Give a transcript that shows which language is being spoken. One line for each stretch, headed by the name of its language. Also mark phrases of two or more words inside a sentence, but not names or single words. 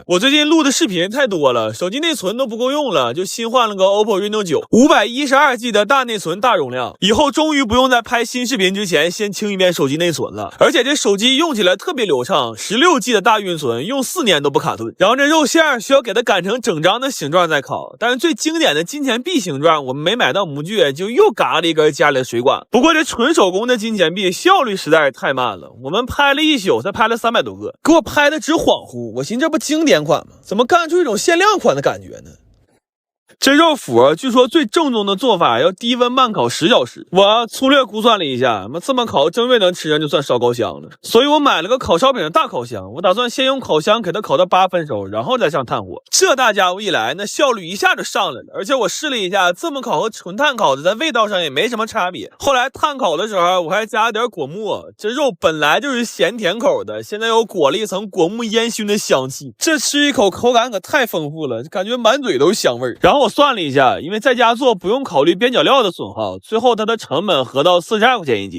Chinese: 我最近錄的視頻太多了，手機內存都不夠用了，就新換了個 OPPO Reno 9 512G 的大內存大容量，以後終於不用在拍新視頻之前先清一遍手機內存了。而且這手機用起來特別流暢，16G 的大運存，用4年都不卡頓。然後這肉餡需要給它擀成整張的形狀再烤，但是最經典的金錢幣形狀我們沒買到模具，就又嘎了一根家裡的水管。不過這純手工的金錢幣效率實在是太慢了，我們拍了1宿才拍了300多個，給我拍的直恍惚。我尋思這不經典款嗎？怎麼幹出一種限量款的感覺呢？這肉脯據說最正宗的做法要低溫慢烤10小時，我粗略估算了一下，這麼烤正月能吃上就算燒高香了。所以我買了個烤燒餅的大烤箱，我打算先用烤箱給它烤到8分熟，然後再上炭火。這大家伙一來，那效率一下就上來了。而且我試了一下，這麼烤和純炭烤的在味道上也沒什麼差別。後來炭烤的時候我還加了點果木，這肉本來就是鹹甜口的，現在又裹了一層果木煙燻的香氣，這吃一口口感可太豐富了，感覺滿嘴都是香味。然後我算了一下，因為在家做不用考慮邊角料的損耗，最後它的成本合到42塊錢一斤。